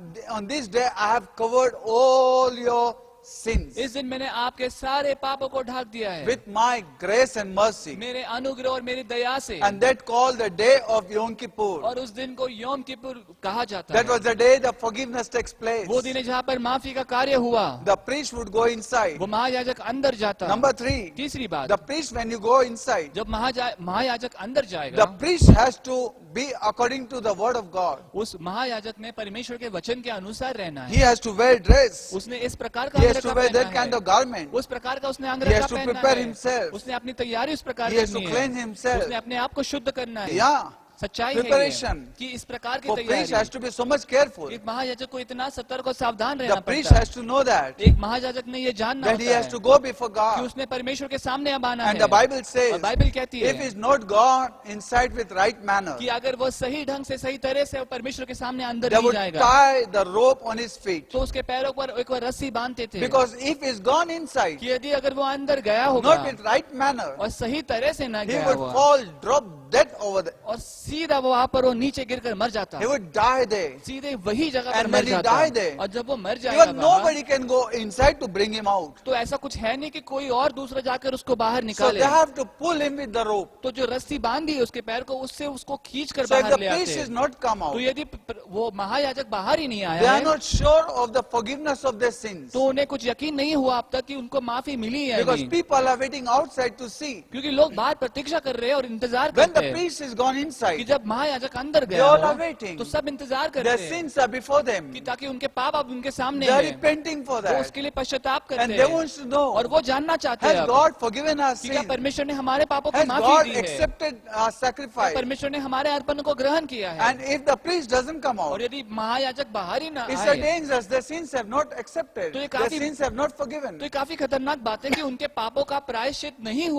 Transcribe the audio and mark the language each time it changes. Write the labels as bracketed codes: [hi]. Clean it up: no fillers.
[en] on this day I have covered all your sins [hi] इस दिन मैंने आपके सारे पापों को ढाक दिया है [en] with my grace and mercy. [hi] मेरे अनुग्रह और मेरी दया से। [en] And that called the day of Yom Kippur. [hi] और उस दिन को यौम किपुर कहा जाता [en] That [hi] है। [en] was the day the forgiveness takes place. [hi] वो दिन है जहाँ पर माफी का कार्य हुआ। [en] The priest would go inside. [hi] वो महायाजक अंदर जाता। [en] Number 3, [hi] तीसरी बात, [en] the priest when you go inside, [hi] जब महायाजक अंदर [en] the [hi] जाएगा, [en] priest has to be according to the word of God. [hi] उस महायाजक ने परमेश्वर के वचन के अनुसार रहना [en] He [hi] है। [en] has to wear dress. [hi] उसने इस प्रकार का [en] He has [hi] अंगरखा [en] to wear that [hi] पहनना [en] kind [hi] है। [en] of garment. [hi] उस प्रकार का उसने [en] He [hi] अंगरखा [en] has to [hi] पहनना [en] prepare [hi] है। [en] himself. [hi] उसने अपनी तैयारी उस प्रकार [en] He has to [hi] करनी [en] cleanse [hi] है। [en] himself. [hi] उसने अपने आप को शुद्ध करना है। [en] Yeah. [hi] सच्चाई है [en] Preparation. [hi] ये, कि इस प्रकार की [en] For priest has [hi] तैयारी। [en] to be so much careful. [hi] एक महायाजक को इतना सतर्क और सावधान [en] The [hi] रहना [en] priest [hi] पड़ता है। [en] has to know that [hi] एक महायाजक ने ये जानना [en] that he [hi] होता [en] has [hi] है [en] to go before [hi] कि [en] God. [hi] उसने परमेश्वर के सामने अब आना [en] And [hi] है। [en] the Bible [hi] और [en] says, [hi] बाइबल कहती [en] if [hi] है [en] he's not gone inside with right manner, [hi] कि अगर वो सही ढंग से सही तरह से परमेश्वर के सामने अंदर [en] they [hi] नहीं [en] would [hi] जाएगा, [en] tie the rope on his feet. [hi] तो उसके पैरों पर एक बार रस्सी बांधते थे। [en] Because if he's gone inside, [hi] कि यदि अगर वो अंदर गया [en] not [hi] होगा [en] with right manner, [hi] और सही तरह से ना [en] he [hi] गया [en] would [hi] हुआ, [en] fall, drop dead over there. [hi] और सीधा वो वहाँ पर वो नीचे गिरकर मर जाता, [en] He would die there. [hi] सीधे वही जगह पर [en] And [hi] मर [en] when he [hi] जाता। [en] died there, [hi] और जब वो मर जाएगा [en] Even [hi] वहाँ, [en] nobody can go inside to bring him out. [hi] तो ऐसा कुछ है नहीं कि कोई और दूसरा जाकर उसको बाहर [en] So [hi] निकाले। [en] they have to pull him with the rope. [hi] तो जो रस्सी बांधी है उसके पैर को, उससे उसको खींच कर [en] So if [hi] बाहर [en] the [hi] ले [en] priest [hi] आते [en] is [hi] हैं। [en] not come [hi] तो [en] out, [hi] यदि वो महायाजक बाहर ही नहीं [en] they [hi] आया [en] are [hi] है, [en] not sure of the forgiveness of their sins. [hi] तो उन्हें कुछ यकीन नहीं हुआ अब तक कि उनको माफी मिली है [en] Because [hi] नहीं। [en] people are waiting outside to see. [hi] क्योंकि लोग बाहर प्रतीक्षा कर रहे हैं और इंतजार [en] When [hi] करते [en] the [hi] हैं [en] priest is gone [hi] कि [en] inside, [hi] जब महायाजक अंदर [en] they [hi] गया [en] all [hi] हो, [en] are waiting. [hi] तो सब इंतजार करते [en] Their [hi] हैं [en] sins are before them. [hi] कि ताकि उनके पाप अब उनके सामने [en] They are [hi] हैं। [en] repenting for [hi] वो [en] that. [hi] उसके लिए पश्चाताप करते [en] And they [hi] हैं [en] want to know, [hi] और वो जानना चाहते हैं [en] has [hi] अब [en] God forgiven our [hi] कि क्या [en] sins? [hi] परमेश्वर ने हमारे पापों की [en] Has [hi] माफी [en] God [hi] दी है, [en] accepted our [hi] क्या [en] sacrifice? [hi] परमेश्वर ने हमारे अर्पण को ग्रहण किया है। [en] And if the priest doesn't come [hi] और [en] out, [hi] यदि महायाजक बाहर ही ना [en] it's [hi] आए, [en] dangerous. Their sins have not accepted. [hi] तो ये [en] Their [hi] काफी- [en] sins have not forgiven. [hi] तो ये काफी खतरनाक बात है कि उनके पापों का प्रायश्चित नहीं हो